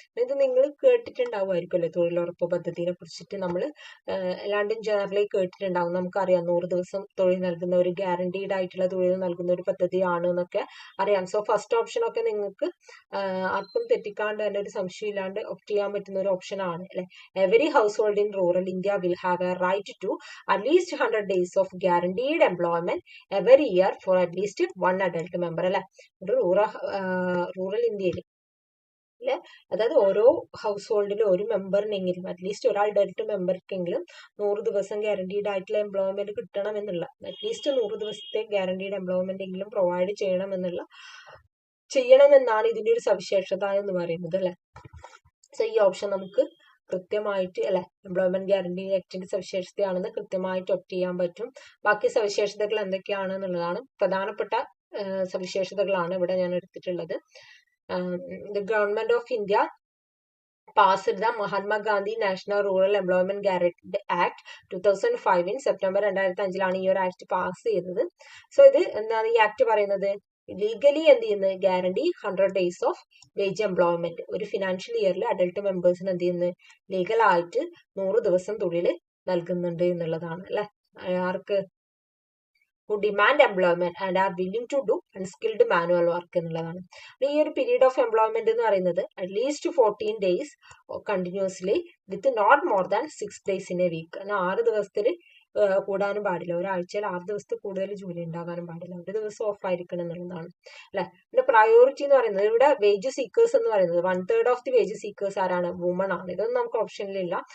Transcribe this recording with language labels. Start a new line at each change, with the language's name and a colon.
Malayalam: ഇത് നിങ്ങൾ കേട്ടിട്ടുണ്ടാവുമായിരിക്കുമല്ലോ, തൊഴിലുറപ്പ് പദ്ധതിയെ കുറിച്ചിട്ട് നമ്മൾ എല്ലാണ്ടും ജനറലി കേട്ടിട്ടുണ്ടാവും. നമുക്കറിയാം 100 ദിവസം തൊഴിൽ നൽകുന്ന ഒരു ഗ്യാരണ്ടീഡ് ആയിട്ടുള്ള തൊഴിൽ നൽകുന്ന ഒരു പദ്ധതിയാണ് എന്നൊക്കെ അറിയാം. സോ ഫസ്റ്റ് ഓപ്ഷൻ ഒക്കെ നിങ്ങൾക്ക് ആർക്കും തെറ്റിക്കാണ്ട് തന്നെ ഒരു സംശയം ഇല്ലാണ്ട് ഓപ്റ്റ് ചെയ്യാൻ പറ്റുന്ന ഒരു ഓപ്ഷൻ ആണ് അല്ലെ.
English: Every household in rural India will have a right to at least 100 days of guaranteed employment every year for at least one adult member അല്ലെ.
Malayalam: ഒരു റൂറൽ ഇന്ത്യയിൽ അല്ലെ, അതായത് ഓരോ ഹൗസ് ഹോൾഡിലും ഒരു മെമ്പറിനെങ്കിലും അറ്റ്ലീസ്റ്റ് ഒരാൾ അഡൽട്ട് മെമ്പർക്കെങ്കിലും 100 ദിവസം ഗ്യാരണ്ടീഡ് ആയിട്ടുള്ള എംപ്ലോയ്മെന്റ് കിട്ടണം എന്നുള്ള, അറ്റ്ലീസ്റ്റ് 100 ദിവസത്തെ ഗ്യാരണ്ടീഡ് എംപ്ലോയ്മെന്റ് എങ്കിലും പ്രൊവൈഡ് ചെയ്യണം എന്നുള്ള ചെയ്യണമെന്നാണ് ഇതിന്റെ ഒരു സവിശേഷത എന്ന് പറയുന്നത് അല്ലെ. സോ ഈ ഓപ്ഷൻ നമുക്ക് കൃത്യമായിട്ട് അല്ലെ എംപ്ലോയ്മെന്റ് ഗ്യാരണ്ടി ആക്ടിന്റെ സവിശേഷതയാണെന്ന് കൃത്യമായിട്ട് ഒപ്റ്റ് ചെയ്യാൻ പറ്റും. ബാക്കി സവിശേഷതകൾ എന്തൊക്കെയാണ് എന്നുള്ളതാണ് പ്രധാനപ്പെട്ട സവിശേഷതകളാണ് ഇവിടെ ഞാൻ എടുത്തിട്ടുള്ളത്.
English: the government of India passed the Mahatma Gandhi National Rural Employment Guarantee Act 2005 in September 2005
Malayalam: ഈ ഒരു ആക്ട് പാസ് ചെയ്തത്. സോ ഇത് എന്താണ് ഈ ആക്ട് പറയുന്നത്? ലീഗലി എന്ത് ചെയ്യുന്നത്? Guarantee 100 days of wage employment ഒരു ഫിനാൻഷ്യൽ ഇയറിൽ അഡൽട്ട് മെമ്പേഴ്സിന് എന്ത് ചെയ്യുന്നത്? ലീഗലായിട്ട് 100 ദിവസം തൊഴിൽ നൽകുന്നുണ്ട് എന്നുള്ളതാണ് അല്ലെ. ആർക്ക്?
English: who demand employment and are willing to do unskilled manual work
Malayalam: എന്നുള്ളതാണ്. ഈ ഒരു
English: period of employment
Malayalam: എന്ന് പറയുന്നത്
English: At least 14 days continuously with not more than 6 days in a week.
Malayalam: 6 ദിവസത്തിൽ കൂടാനും പാടില്ല. ഒരാഴ്ചയിൽ 6 ദിവസത്തിൽ കൂടുതൽ ജോലി ഉണ്ടാകാനും പാടില്ല. ഒരു ദിവസം ഓഫ് ആയിരിക്കണം എന്നുള്ളതാണ് അല്ലെ. പിന്നെ പ്രയോറിറ്റി എന്ന് പറയുന്നത് ഇവിടെ വേജ് സീക്കേഴ്സ് എന്ന് പറയുന്നത് 1/3 ഓഫ് ദി വേജ് സീക്കേഴ്സ് ആരാണ്? വുമൺ ആണ്. ഇതൊന്നും നമുക്ക് ഓപ്ഷനിലില്ല.